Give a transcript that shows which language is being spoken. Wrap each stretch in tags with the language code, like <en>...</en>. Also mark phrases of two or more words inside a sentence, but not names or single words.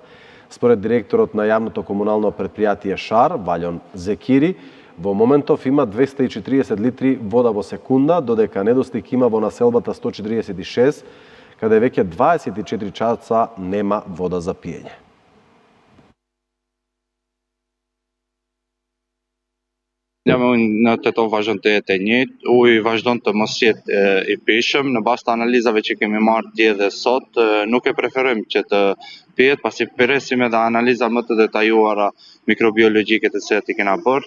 <mk>Според директорот на јавното комунално предпријатие Шар, Валјон Зекири, во моментов има 240 литри вода во секунда, додека недостиг има во населбата 146, каде веќе 24 часа нема вода за пиење.</mk> <sq>Në Tetovo vazhdon të jetë e njëjtë, uji vazhdon të mos jetë I pishëm, në bazë të analizave që kemi marrë dje dhe sot, nuk e preferojmë që të pihet, pasi presim edhe analiza më të detajuara mikrobiologjike të cilat I kena bërë.</sq>